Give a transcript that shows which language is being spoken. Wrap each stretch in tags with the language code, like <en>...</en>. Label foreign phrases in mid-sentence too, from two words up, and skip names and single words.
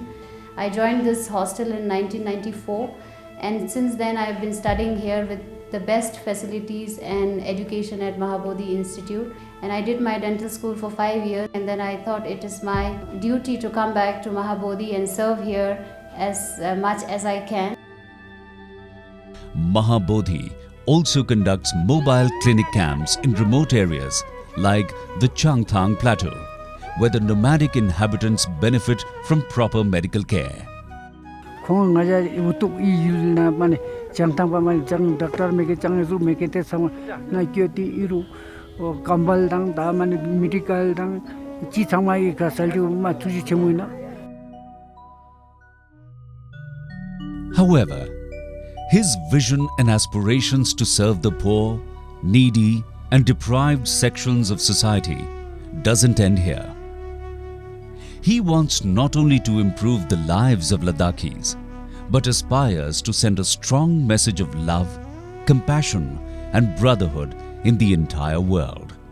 <en>I joined this hostel in 1994 and since then I have been studying here with the best facilities and education at Mahabodhi Institute, and I did my dental school for 5 years, and then I thought it is my duty to come back to Mahabodhi and serve here as much as I can. Mahabodhi also conducts mobile clinic camps in remote areas like the Changthang Plateau, where the nomadic inhabitants benefit from proper medical care.</en> <lbj>Changthang pa man chang doctor meke chang ru meke te sam na kyoti iru kambal dang da man medical dang chi samai ka salju ma tuji chemuina.</lbj> <en>However, his vision and aspirations to serve the poor, needy and deprived sections of society doesn't end here. He wants not only to improve the lives of Ladakhis, but aspires to send a strong message of love, compassion and brotherhood in the entire world.</en>